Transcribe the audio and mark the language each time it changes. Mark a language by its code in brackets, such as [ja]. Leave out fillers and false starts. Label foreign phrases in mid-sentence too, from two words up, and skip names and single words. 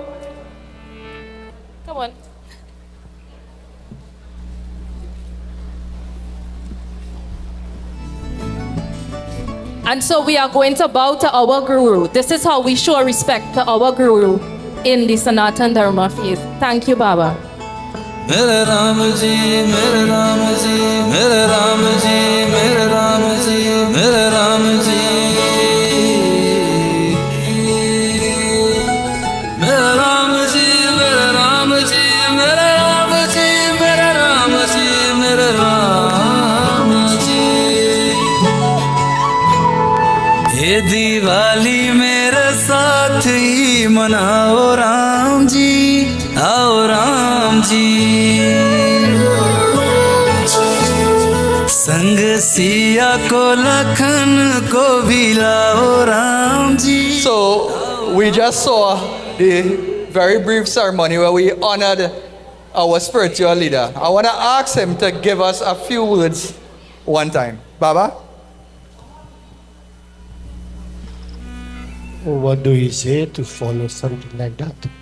[en] Come on. And so we are going to bow to our Guru. This is how we show respect to our Guru in the Sanatan Dharma faith. Thank you, Baba. [hi] मेरे राम जी, मेरे राम जी, मेरे राम जी, मेरे राम जी, मेरे राम जी. मेरे राम जी, मेरे राम जी, मेरे राम जी, मेरे राम जी, मेरे राम जी. ये दिवाली मेरे साथ ही मनाओ राम जी, आओ राम जी, संग सिया को लखन को भी लाओ राम जी. [en] So we just saw the very brief ceremony where we honored our spiritual leader. I want to ask him to give us a few words one time. Baba? What do you say to follow something like that?